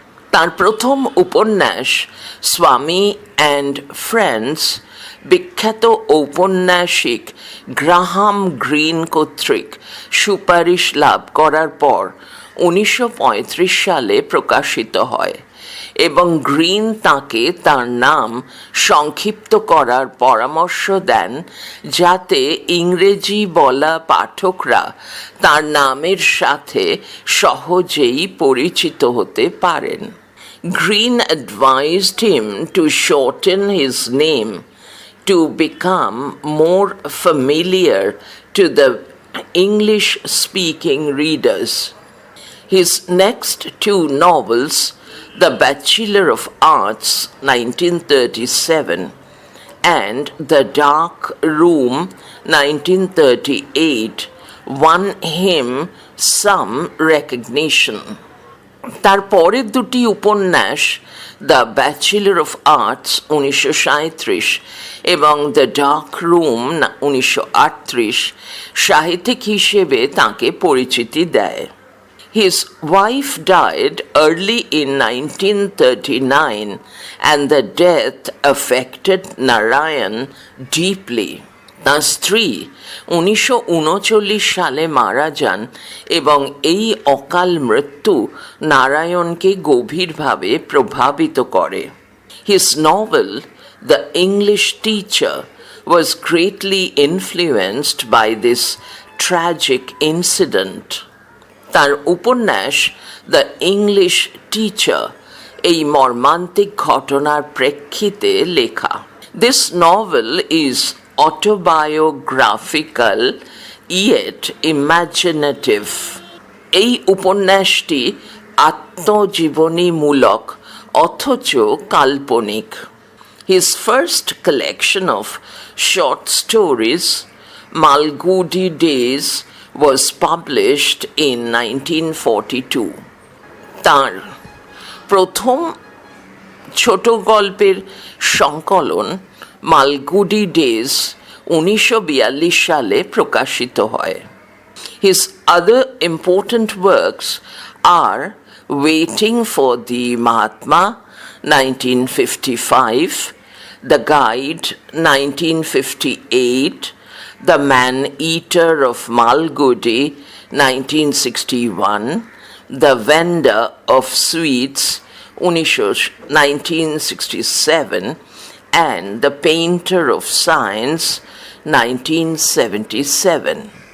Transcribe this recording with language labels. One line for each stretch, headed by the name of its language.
Bangla: তার প্রথম উপন্যাস স্বামী অ্যান্ড ফ্রেন্ডস বিখ্যাত ঔপন্যাসিক গ্রাহাম গ্রিন কর্তৃক সুপারিশ লাভ করার পর 1935 সালে প্রকাশিত হয় এবং গ্রিন তাকে তার নাম সংক্ষিপ্ত করার পরামর্শ দেন যাতে ইংরেজি বলা পাঠকরা তার নামের সাথে সহজেই পরিচিত হতে পারেন।
English: Greene advised him to shorten his name to become more familiar to the English-speaking readers. His next two novels, The Bachelor of Arts, 1937, and The Dark Room, 1938, won him some recognition.
Bangla: তার পরের দুটি উপন্যাস the bachelor of arts 1937 এবং the dark room 1938 সাহিত্যিক হিসেবে তাঁকে পরিচিতি দেয়।
English: His wife died early in 1939 and the death affected Narayan deeply.
Bangla: তাঁর স্ত্রী 1939 সালে মারা যান এবং এই অকাল মৃত্যু নারায়ণকে গভীরভাবে প্রভাবিত করে।
English: His novel, The English Teacher, was greatly influenced by this tragic incident.
Bangla: তার উপন্যাস দ্য ইংলিশ টিচার এই মর্মান্তিক ঘটনার প্রেক্ষিতে লেখা।
English: This novel is autobiographical yet imaginative.
Bangla: এই উপন্যাসটি আত্মজীবনীমূলক অথচ কাল্পনিক।
English: His first collection of short stories, Malgudi Days, was published in 1942.
Bangla: তার প্রথম ছোট গল্পের সংকলন মালগুডি ডেজ 1942 সালে প্রকাশিত হয়।
English: His other important works are Waiting for the Mahatma, 1955, The Guide, 1958, The Man-Eater of Malgudi, 1961, The Vendor of Sweets, 1967, and The Painter of Science, 1977.